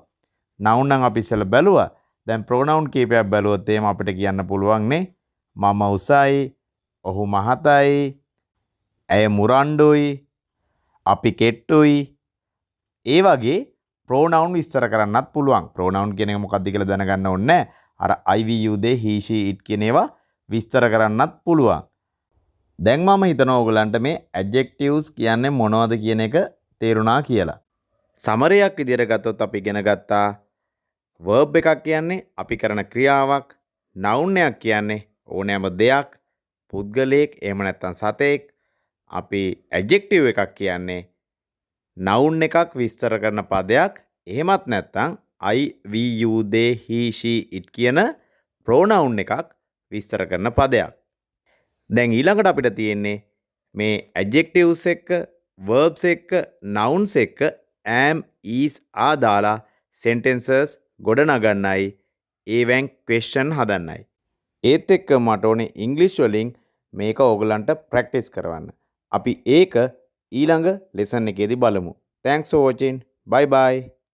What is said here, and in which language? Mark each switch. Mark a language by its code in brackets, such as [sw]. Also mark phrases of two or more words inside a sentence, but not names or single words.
[si] noun නම් අපි ඉස්සෙල්ලා බැලුවා. දැන් pronoun කීපයක් බැලුවොත් එහෙම අපිට කියන්න පුළුවන් නේ මම උසයි, ඔහු මහතයි, ඇය මුරණ්ඩුයි, අපි කෙට්ටුයි. ඒ වගේ pronoun විස්තර කරන්නත් පුළුවන්. pronoun කියන එක මොකක්ද කියලා දැනගන්න ඕනේ. අර [en] I, we, you, they, he, she, it [si] කියන ඒවා විස්තර කරන්නත් පුළුවන්. දැන් මම හිතනවා ඔයගලන්ට මේ adjectives කියන්නේ මොනවද කියන එක තේරුණා කියලා. සමරයක් විදිහට ගත්තොත් අපි ඉගෙන ගත්තා verb එකක් කියන්නේ අපි කරන ක්‍රියාවක්, noun එකක් කියන්නේ ඕනෑම දෙයක්, පුද්ගලයෙක් එහෙම නැත්නම් සතෙක්. අපි adjective එකක් කියන්නේ noun එකක් විස්තර කරන පදයක්. එහෙමත් නැත්නම් [en] I, we, you, they, he, she, it [si] කියන pronoun එකක් විස්තර කරන පදයක්. දැන් ඊළඟට අපිට තියෙන්නේ මේ adjectives එක්ක, verbs එක්ක, nouns එක්ක [en] am, is [si] දාලා sentences ගොඩනගන්නයි ඒවෙන් question හදන්නයි. ඒත් එක්ක මට ඕනේ ඉංග්‍රීසි වලින් මේක ඕගලන්ට ප්‍රැක්ටිස් කරවන්න. අපි ඒක ඊළඟ ලෙසන් එකේදී බලමු. [en] Thanks for watching. Bye bye.